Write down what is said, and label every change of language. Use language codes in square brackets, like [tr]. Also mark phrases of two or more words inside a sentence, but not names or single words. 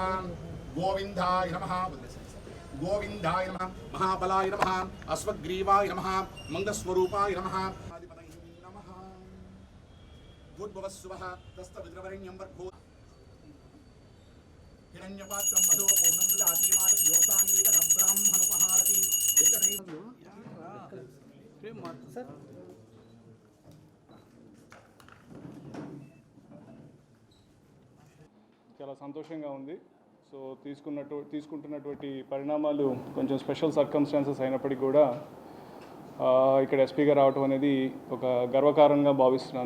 [sa] गोविंदाय नमः, गोविंदाय नमः, महाबलाय नमः, अश्वग्रीवाय नमः, मंगलस्वरूपाय नमः, नमः भूर्भुवस्सुवः तस्तविद्रवरेण्यं भर्गो हिरण्यपात्रं मधु पूर्णं ददाति मातः योसाङ्गीकरब्राह्मणोपहारति एकदैव [te] చాలా సంతోషంగా ఉంది. సో తీసుకుంటున్నటువంటి పరిణామాలు కొంచెం [en] special circumstances [te] అయినప్పటికీ కూడా ఇక్కడ ఎస్పీగా రావటం అనేది ఒక గర్వకారణంగా భావిస్తున్నాను.